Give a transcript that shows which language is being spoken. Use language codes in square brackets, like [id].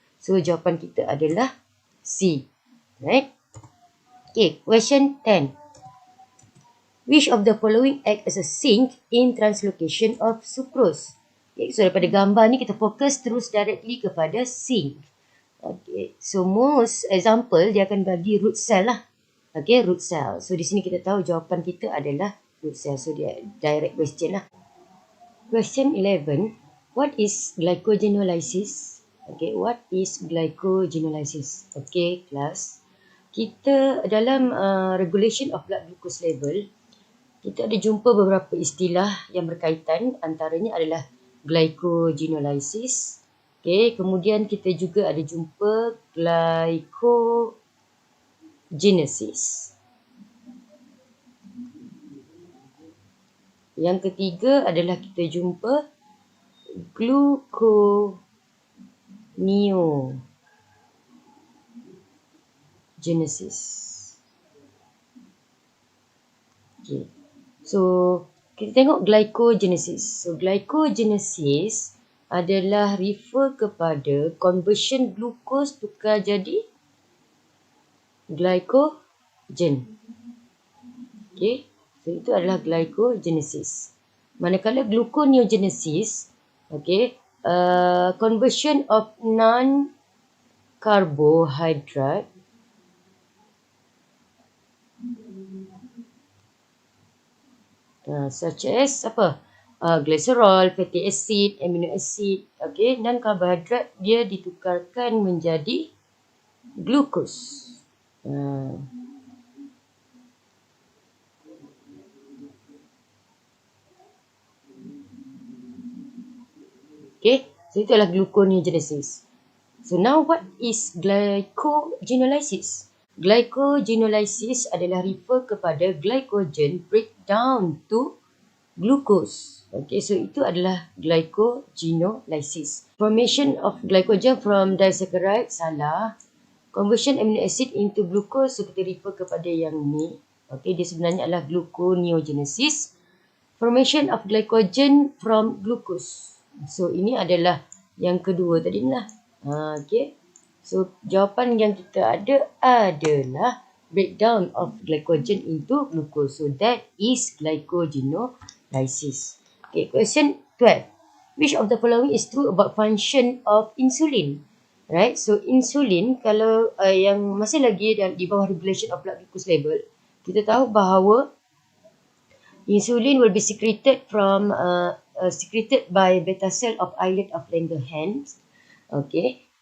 [ms] So, jawapan kita adalah C. [en] Right? Okay, question 10. Which of the following act as a sink in translocation of sucrose? [ms] Okay, so daripada gambar ni kita fokus terus directly kepada sink. [en] Okay, so most example [ms] dia akan bagi [en] root cell lah. Okay, root cell. [ms] So di sini kita tahu jawapan kita adalah root cell. [en] So [ms] dia [en] direct question lah. Question 11. What is glycogenolysis? Okay, what is glycogenolysis? Okay, class. [ms] Kita dalam regulation of blood glucose level, kita ada jumpa beberapa istilah yang berkaitan, antaranya adalah glycogenolysis. Okay, kemudian kita juga ada jumpa glycogenesis. Yang ketiga adalah kita jumpa gluconeogenesis. Okay. So, kita tengok glycogenesis. So, glycogenesis adalah refer kepada conversion glucose tukar jadi glycogen. Okay. So, itu adalah glycogenesis. Manakala [en] gluconeogenesis, okay, conversion of non-carbohydrate such as [ms] apa? [en] Glycerol, fatty acid, amino acid. Okay, non-carbohydrate [ms] dia ditukarkan menjadi glucose. Okay, so itu adalah gluconeogenesis. [en] So now what is glycogenolysis? [ms] Glycogenolysis adalah refer kepada [en] glycogen breakdown to glucose. [ms] Okay, so itu adalah glycogenolysis. [en] Formation of glycogen from disaccharide, [ms] salah. [en] Conversion amino acid into glucose, [ms] so kita refer kepada yang ni. Okay, dia sebenarnya adalah gluconeogenesis. [en] Formation of glycogen from glucose. [ms] So ini adalah yang kedua tadi lah. Okay. So, jawapan yang kita ada adalah [en] breakdown of glycogen into glucose. So, that is glycogenolysis. Okay, question 12. Which of the following is true about function of insulin? Right, so insulin, [ms] kalau yang masih lagi di bawah [en] regulation of blood glucose level, [ms] kita tahu bahawa [en] insulin will be secreted from secreted by beta cell of islet of Langerhans. Okay.